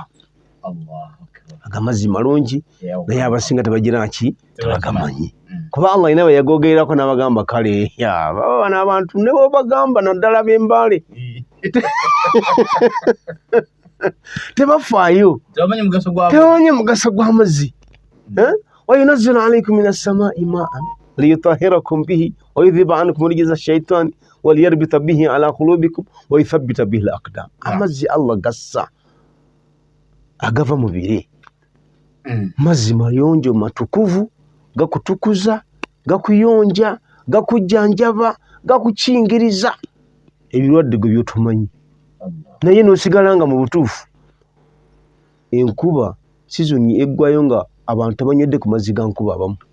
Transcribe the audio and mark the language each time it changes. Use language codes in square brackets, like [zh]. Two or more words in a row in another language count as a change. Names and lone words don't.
[lg] Agamazzi malungi naye abasinga tebagira ki tebagamanyi kuba Allah alina beyagogererako n'abagamba kale baba bano abantu ne bobagamba naddala b'embaale tebafaayo tebamanyi mugaso gw'amazzi. [ar] وينزل عليكم من السماء ماء ليطهركم به ويذهب عنكم رجز الشيطان وليربط به على قلوبكم ويثبت به الأقدام. [lg] Amazzi Allah gassa agava mu bire mazzi mayonjo matukuvu gakutukuza gakuyonja gakujjanjaba gakukingiriza ebirwadde gwe byotumanyi naye n'osigala nga mu butuufu enkuba sizoni eggwayo nga abantu tebanywedde ku mazzi ga nkuba abamu